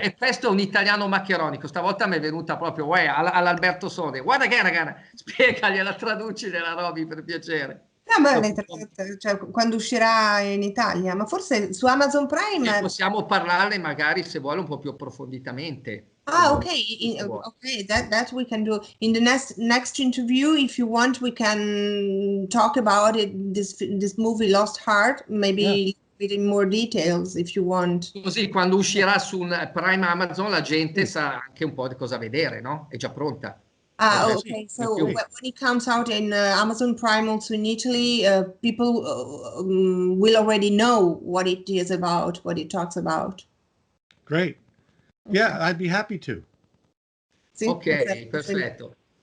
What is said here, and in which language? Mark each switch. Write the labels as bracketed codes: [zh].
[it] E questo è un italiano maccheronico, stavolta mi è venuta proprio all'Alberto Sode. Guarda che ragazzi, spiegagliela, traducila Roby per piacere. Cioè, quando uscirà in Italia, ma forse su Amazon Prime. E possiamo parlarne magari se vuole un po' più approfonditamente. [en] Okay, that we can do in the next interview. If you want, we can talk about it. This movie Lost Heart, maybe with more details if you want. [it] Così quando uscirà su Prime Amazon la gente sa anche un po' di cosa vedere, no? È già pronta. Okay. [en] So when it comes out in Amazon Prime, also in Italy, people will already know what it is about, what it talks about. Great. Yeah, I'd be happy to. [it] Sì, ok, perfetto.